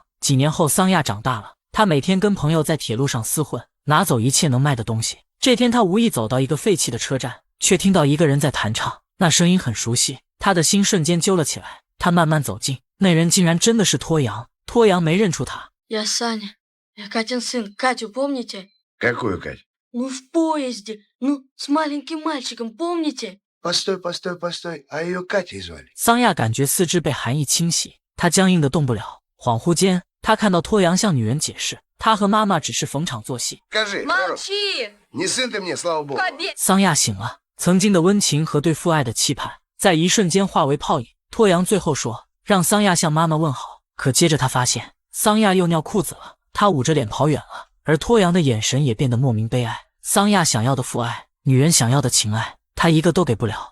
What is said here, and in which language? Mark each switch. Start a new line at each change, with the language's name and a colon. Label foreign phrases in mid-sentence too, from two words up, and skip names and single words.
Chinese: 几年后，桑亚长大了，他每天跟朋友在铁路上厮混，拿走一切能卖的东西。这天，他无意走到一个废弃的车站，却听到一个人在弹唱，那声音很熟悉，他的心瞬间揪了起来。他慢慢走近，那人竟然真的是脱阳。脱阳没认出他。
Russian: Я Саня. Я Катин сын. Катю помните? Какую, Кать? Ну, в поезде. Ну, с маленьким мальчиком, помните? Постой, а ее Катей звали?
Chinese: 桑亚感觉四肢被寒意侵袭，他僵硬的动不了。恍惚间，他看到脱阳向女人解释，他和妈妈只是逢场作戏。
Russian: Скажи, Молчи! не сын ты мне, слава богу. Побед!
Chinese: 桑亚醒了，曾经的温情和对父爱的期盼，在一瞬间化为泡影。脱阳最后说，让桑亚向妈妈问好，可接着他发现，桑亚又尿裤子了。他捂着脸跑远了，而脱阳的眼神也变得莫名悲哀。桑亚想要的父爱，女人想要的情爱，他一个都给不了。